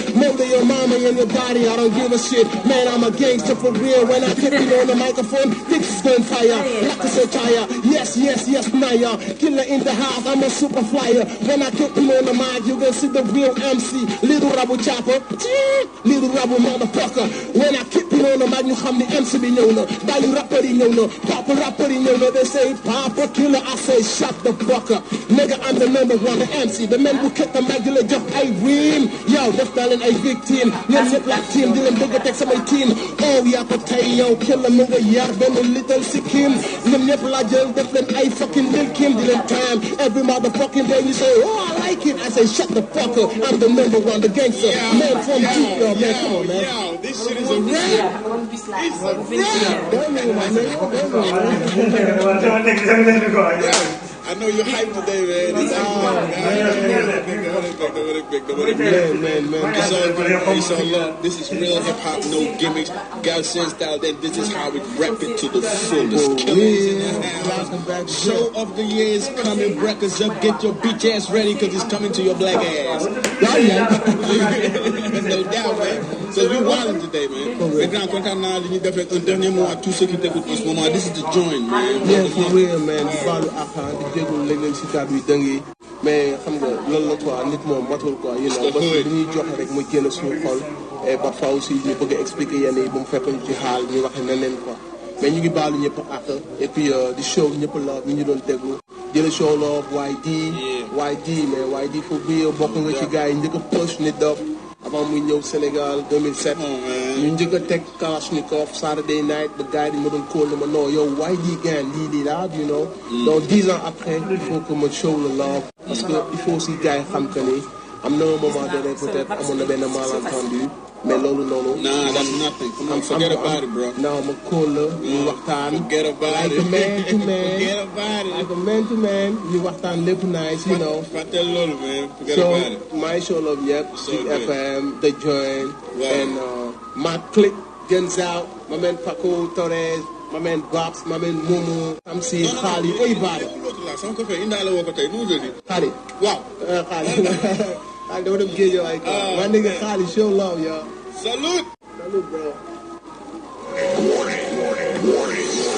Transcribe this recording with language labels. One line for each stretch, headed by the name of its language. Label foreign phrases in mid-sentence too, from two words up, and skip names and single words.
English: Murder your mama and your body, I don't give a shit. Man, I'm a gangster for real. When I keep it on the microphone, things is going fire. Like a satire, yes, Naya. Killer in the house, I'm a super flyer. When I keep it on the mic, you can see the real MC. Little Rabu Chopper, little Rabu motherfucker. When I keep
Wolof: ñëw na maag ñu xam ni MC bi ñëw na bàyyi rappeur yi ñëw na pop rappeur yi ñëw na
English: they say Papa Killer I say shut the fuck up nigga I'm the number one MC the man
Wolof: bu ketta mag di la jox ay riim yow def naa leen ay victime ñoom ñëpp la team di leen bëgg a teg samay team oh yaa ko tey yow Killer mu nga yar benn little sikkim ñoom ñëpp la jël def leen ay fucking lil kim di leen time
English: every motherfucking day you say oh I like it I say shut the fuck up I'm the number one the gangster man from Deep yo man come on man yo, this shit is a rap. It's a rap. I know you're hyped today, man. It's all love. This is real hip hop, no gimmicks. Galsen style, then this is how we rap it to the fullest. Killers in the house. Show of the year is coming. Breakers up, get your bitch ass ready, cause it's coming to your black ass. No doubt, man. So we wildin' today, man.
French: Mais
Wolof: grand content naa li ñu def rek
French: un dernier mot à tous ceux qui t'écoutent en ce moment.
English: This is the joint, man. Yeah, for real,
Wolof: man. Di baalu àq di jégalu léeg-léeg si kàddu yi dëng yi mais xam nga loolu la quoi nit moom matul quoi
English: you know
French: parce que
Wolof: li ñuy joxe rek mu génn suñu xol
French: et parfois aussi
Wolof: ñu bëgg a expliquer yenn yi bu mu fekk ñu ci xaal ñu waxe neneen quoi mais ñu ngi baalu ñëpp àq
French: et puis
Wolof: di show ñëpp la ñu doon déglu di la show love YD mais YD foofu bi bokk nga ci gars yi njëkk a push nit dop avant muy ñëw Sénégal 2007 ñu njëkk a teg Kalashnikov Saturday night ba gars yi dañ ma doon kóol ma non yow YD gan lii la
English: you know
French: donc 10 ans après il faut que
Wolof: ma show le love
French: parce que il faut aussi
Wolof: gars yi xam que ni am na
French: un moment donné peut-être
Wolof: amoon na benn malentendu mais loolu noonu.
English: Nah, that's nothing. Come on, forget about it, bro.
Wolof: Non, ma kóol la ñu waxtaan.
English: Forget about it. Like a man to man. Forget about it. Like a man to man
Wolof: ñu waxtaan lépp
English: nice, you know.
Wolof: Fàtte loolu, man.
English: Forget about it. So my show love ñëpp. Zik FM, The Joint, and my clique Gens Out, my man Paco Torres, my man Babs, my man Momo, Tamsi, Khali, everybody.
Wolof: Sama ko fay indaale woo ko tey nu mu jëli. Khali. Waaw. Khali. Khali dama dem géej waay quoi.
English: My nigga Khali show love, yo. Salute. Salute, bro. Warning.